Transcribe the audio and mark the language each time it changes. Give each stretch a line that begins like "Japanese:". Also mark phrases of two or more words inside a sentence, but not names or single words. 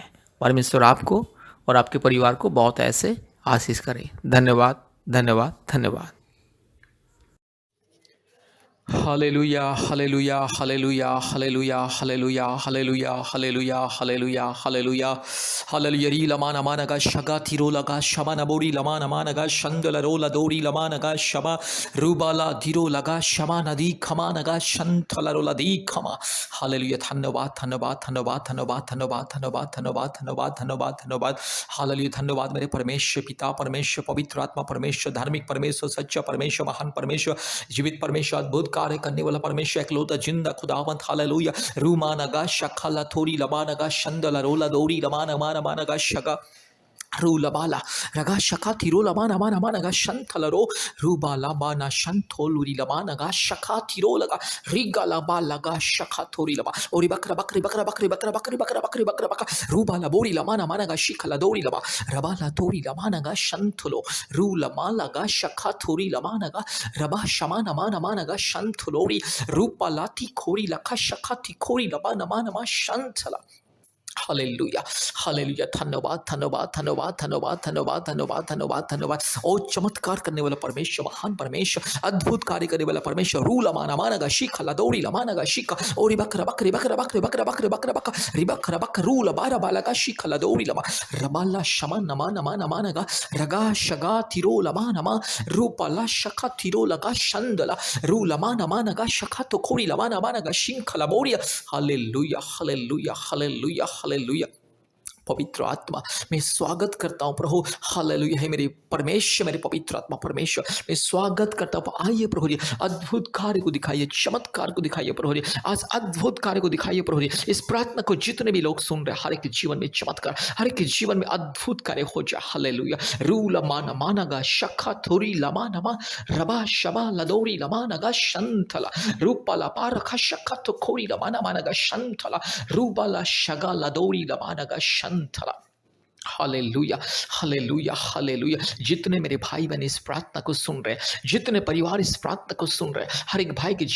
Hindi: परमेश्वर आपको और आपके परिवार को बहुत ऐसे आशीष करे। धन्यवाद, धन्यवाद, धन्यवाद। हालेलुया हालेलुया हालेलुया हालेलुया हालेलुया हालेलुया हालेलुया हालेलुया हालेलुया हालेलुया री लमा नमा नगा शगा तिरो लगा शमा नबोरी लमा नमा नगा शंदल रोला दोरी लमा नगा शमा रूबाला धीरो लगा शमा नदी खमा नगा शंथला रोला दी खमा हालेलुया धन्यवाद धन्यवाद धन्यवाद धन्यवाद धन्यवाद धन्यवाद धन्यवाद धन्यवाद धन्यवाद धन्यवाद हालेलुया धन्यवाद मेरे परमेश्वर पिता परमेश्वर पवित्र आत्मा परमेश्वर धार्मिक परमेश्वर सच्चा परमेश्वर महान परमेश्वर जीवित परमेश्वर अद्भुत कार्य करने वाला परमेश्वर एकलौता जिंदा खुदावंत हालेलुया रूमा नगा शखला थोड़ी लबा नगा शंदला रोला दौड़ी लमा नमा नमा नगा शगा रूलबाला रगा शका थिरो लमा नमा नमा नगा शंथलरो रूबाला बाना शंथोलुरी लमा नगा शका थिरो लगा रिगा लबा लगा शका थोरी लबा ओरी बकरा बकरी बकरा बकरी बकरा बकरी बकरा बकरी बकरा बकरा रूबाला बोरी लमा नमा नगा शिखला दोरी लबा रबाला तोरी लमा नगा शंथलो रूलमा लगा शका थोरी लमा नगा रबा शमा नमा नमा नगा शंथलोरी रूपाला थी खोरी लखा शका थी खोरी लबा नमा नमा शंथला हालेलुया हालेलुया धन्यवाद धन्यवाद धन्यवाद धन्यवाद धन्यवाद धन्यवाद धन्यवाद धन्यवाद ओ चमत्कार करने वाला परमेश्वर महान परमेश्वर अद्भुत कार्य करने वाला परमेश्वर रूला माना मानगा शिखा लदौड़ी लमानगा शिखा ओरी बकरा बकरी बकरा बकरी बकरा बकरी बकरा बकरा रिबकरा बक रूला बारा बालगा शिखा लदौड़ी लमा रबाला शमा नमा नमा नमानगा रगा शगा तिरो लमा नमा रूपाला शखा तिरो लगा शंदला रूला माना मानगा शखा तो खोरी लमा नमानगा शिंखला बोरिया हालेलुया हालेलुया हालेलुया हालेलुया पवित्र आत्मा मैं स्वागत करता हूँ प्रभु हालेलुया है मेरे परमेश्वर मेरे पवित्र आत्मा परमेश्वर मैं स्वागत करता हूँ आइए प्रभु जी अद्भुत कार्य को दिखाइए चमत्कार को दिखाइए प्रभु जी आज अद्भुत कार्य को दिखाइए प्रभु जी इस प्रार्थना को जितने भी लोग सुन रहे हैं हर एक जीवन में चमत्कार हर एक जीवन में अद्भुत कार्य हो जाए हालेलुया रू लमाना मानगा शखा थोरी लमा नमा रबा शबा लदौरी लमा नगा शंथला रूपाला पारखा शखा तो खोरी लमाना मानगा शंथला रूबाला शगा लदौरी लमा नगा शंथला हालेलुया हालेलुया हालेलुया जितने मेरे भाई बहन इस प्रार्थना को सुन रहे हैं जितने परिवार इस प्रार्थना को सुन रहे हैं हर एक भाई के